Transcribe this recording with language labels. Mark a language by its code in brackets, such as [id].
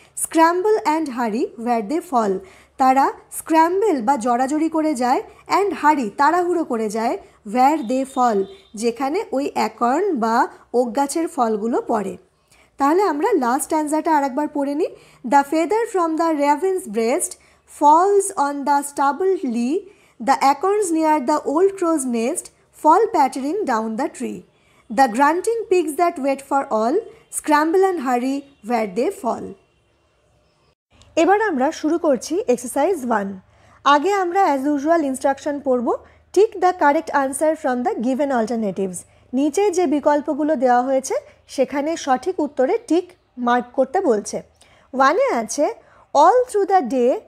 [en] scramble and hurry where they fall, [bn] তারা scramble বা জড়াজড়ি করে যায়, অ্যান্ড হারি তাড়াহুড়ো করে যায়, [en] where they fall [bn] যেখানে ওই অ্যাকর্ন বা ওক গাছের ফলগুলো পড়ে। তাহলে আমরা লাস্ট স্ট্যান্জাটা আরেকবার পড়ে নিই। [en] The feather from the raven's breast falls on the stubble lea, the acorns near the old crow's nest fall pattering down the tree. The grunting pigs that wait for all scramble and hurry where they fall. [bn] এবার আমরা শুরু করছি exercise 1। আগে আমরা as usual instruction পড়ব। [en] tick the correct answer from the given alternatives, [bn] নিচে যে বিকল্পগুলো দেওয়া হয়েছে সেখানে সঠিক উত্তরে টিক মার্ক করতে বলছে। 1-এ আছে [en] all through the day